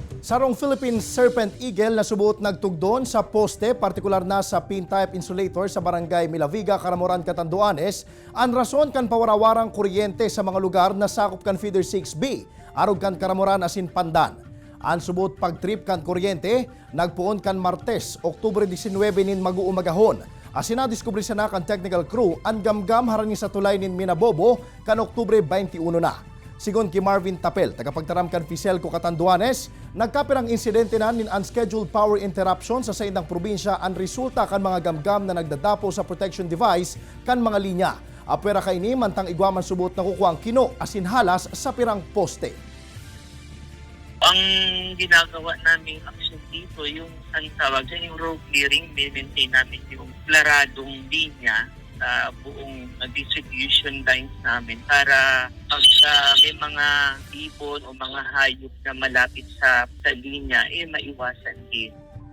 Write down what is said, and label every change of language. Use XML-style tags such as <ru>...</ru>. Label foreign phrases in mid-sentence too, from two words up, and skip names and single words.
<bik>Sarong Philippine Serpent Eagle na subuot nagtugdon sa poste, partikular na sa</bik> <en>pin-type insulator</en> <bik>sa barangay Milaviga, Caramoran, Catanduanes, ang rason kan pawarawarang kuryente sa mga lugar na sakop kan Feeder 6B, arog kan Caramoran asin Pandan. Ang subuot pagtrip kan kuryente, nagpuon kan Martes, Oktubre 19 nin mag-uumagahon. Asin na-discover na kan</bik> <en>technical crew,</en> <bik>ang gamgam harani sa tulay nin Minabobo kan Oktubre 21 na. Sigon kay Marvin Tapel, tagapagtaram kan Fiselco Catanduanes, nagkapirang insidente na nin</bik> <en>unscheduled power interruption</en> <bik>sa saindang probinsya ang resulta kan mga gamgam na nagdadapo sa</bik> <en>protection device</en> <bik>kan mga linya. Apwera kay ni mantang igwaman subot na kukuang kino asin halas sa pirang poste.</bik> <tl>Ang ginagawa naming action dito, yung ang tawag dyan, yung</tl> <en>road clearing,</en> <tl>maintain namin yung klaradong linya sa buong</tl> <en>distribution lines</en> <tl>namin para pag may mga ibon o mga hayop na malapit sa linya, maiwasan din.</tl>